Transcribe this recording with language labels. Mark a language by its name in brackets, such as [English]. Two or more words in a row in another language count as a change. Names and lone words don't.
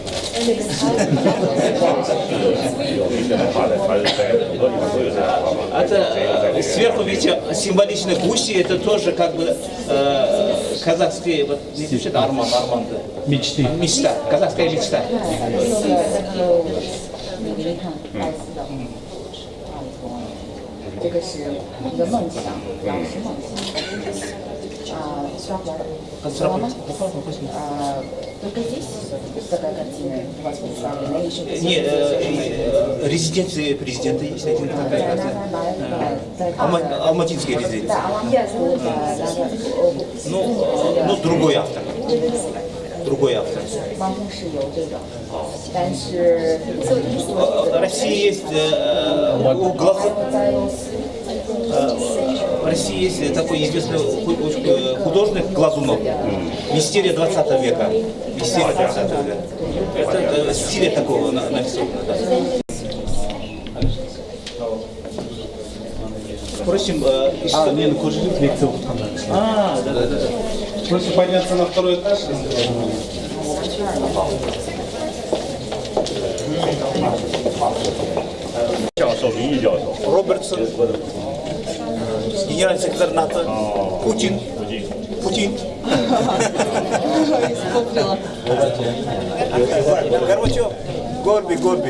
[Russian] Это сверху видите символичные гуси, это тоже как бы казахские, вот не знаю, арман, мечты. Мечта, казахская мечта. [Chinese] 这个是一个梦想，老是梦想。刷花吗？ [Russian] только здесь такая картина у вас представлена или еще? Нет, резиденция президента есть один такая картина. Алматинский резидент. Ну, другой автор. Другой автор. В России есть в России есть такой известный художник Глазунов. Мистерия 20 века. Мистерия 20 века. Это в стиле такого нарисовано. Да. спросим, [Kazakh] Мен көшіріп лекция оқытқанда. [Russian] да. Проще подняться на второй этаж. Робертсон, генеральный секретарь НАТО, Путин. Горбачев, Горби.